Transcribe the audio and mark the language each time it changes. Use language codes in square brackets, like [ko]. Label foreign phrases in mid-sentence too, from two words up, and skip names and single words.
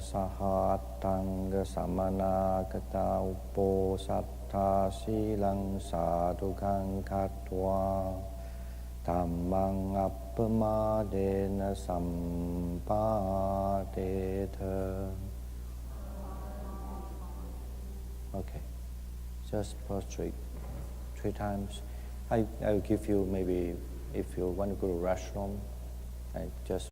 [pi] sahattanga samanakata uposattha silang sadukang katva dhammang appamadena sampadetha. [en] Okay, just prostrate 3 times. I will give you maybe, if you want to go to the restroom, I just